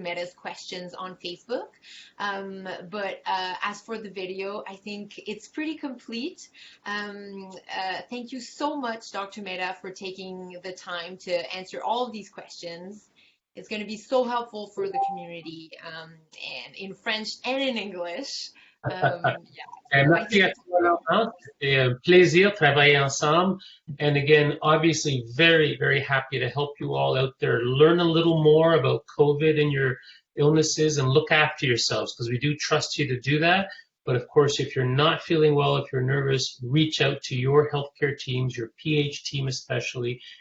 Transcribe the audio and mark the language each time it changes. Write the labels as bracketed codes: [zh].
[en] Mehta's questions on Facebook. But as for the video, I think it's pretty complete. Thank you so much, Dr. Mehta, for taking the time to answer all of these questions. It's going to be so helpful for the community and in French and in English. [fr] Merci à toi, Laurent. C'était un plaisir de travailler ensemble. [en] And again, obviously very, very happy to help you all out there learn a little more about COVID and your illnesses and look after yourselves because we do trust you to do that. But of course, if you're not feeling well, if you're nervous, reach out to your healthcare teams, your PH team especially.